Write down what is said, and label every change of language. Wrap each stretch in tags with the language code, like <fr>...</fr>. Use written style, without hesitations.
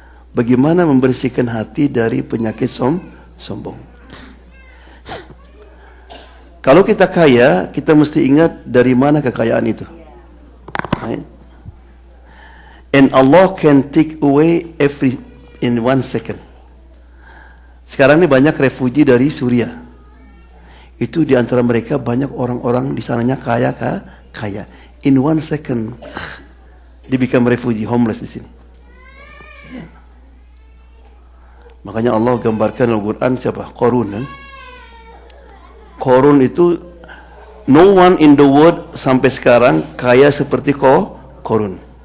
<id>Bagaimana membersihkan hati dari penyakit sombong? Kalau kita kaya, kita mesti ingat dari mana kekayaan itu.</id> <en>Right? And Allah can take away every in 1 second.</en> <id>Sekarang ini banyak refugi dari Suriah. Itu di antara mereka banyak orang-orang di sananya kaya.</id> <en>In 1 second,</en> <id>dia</id> <en>become refugee,</en> <id>homeless di sini. Makanya Allah gambarkan Al-Quran siapa? Qarun kan? Qarun itu</id> <en>no one in the world</en> <id>sampai sekarang kaya seperti Qarun.</id>